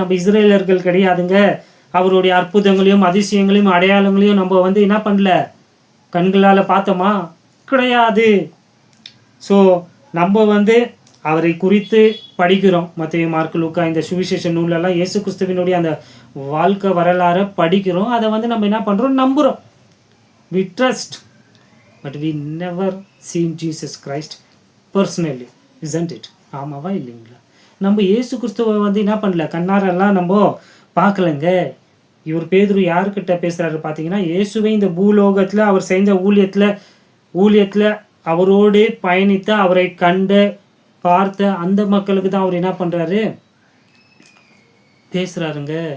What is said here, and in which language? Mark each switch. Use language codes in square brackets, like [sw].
[ta] நம்ம இஸ்ரேலர்கள் கிடையாதுங்க. அவருடைய அற்புதங்களையும் அதிசயங்களையும் அடையாளங்களையும் நம்ம வந்து என்ன பண்ணல, கண்களால் பார்த்தோமா, கிடையாது. ஸோ நம்ம வந்து அவரை குறித்து படிக்கிறோம். மத்தேயு, மார்க்கு, லூக்கா இந்த சுவிசேஷ நூலெல்லாம் இயேசு கிறிஸ்துவினுடைய அந்த வாழ்க்கை வரலாறை படிக்கிறோம். அதை வந்து நம்ம என்ன பண்ணுறோம், நம்புகிறோம். [en] we trust, but we never seen Jesus Christ personally, isn't it? [ta] ஆமாவா இல்லைங்களா. நம்ம இயேசு கிறிஸ்துவை வந்து என்ன பண்ணல, கண்ணாரெல்லாம் நம்ம பார்க்கலங்க. இவர் பேதுரு யாருக்கிட்ட பேசுகிறாரு பார்த்தீங்கன்னா, இயேசுவை இந்த பூலோகத்தில் அவர் செஞ்ச ஊழியத்தில் ஊழியத்தில் அவரோடு பயணித்த, அவரை கண்ட பார்த்த அந்த மக்களுக்கு தான் அவர் என்ன பண்ணுறாரு, பேசுகிறாருங்க.